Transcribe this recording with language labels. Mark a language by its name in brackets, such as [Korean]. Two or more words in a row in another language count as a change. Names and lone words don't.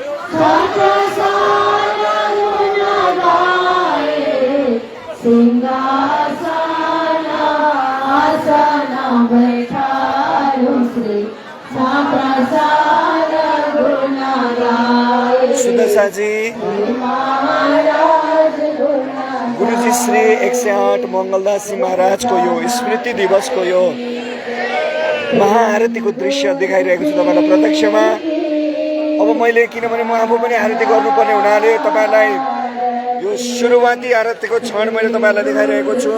[Hindi] सतसन गुण गाए सिंहासन आसन बैठारसी प्रसाद गुण गाए [Nepali] सुदशा जी गुरुजी श्री 108 मङ्गलदासी महाराजको यो स्मृति दिवसको यो महाआरतीको दृश्य देखाइरहेको छु तपाईँलाई प्रत्यक्षमा। अब मैले किनभने म आफू पनि आरती गर्नुपर्ने हुनाले तपाईँलाई यो सुरुवाती आरतीको क्षण मैले तपाईँलाई देखाइरहेको छु।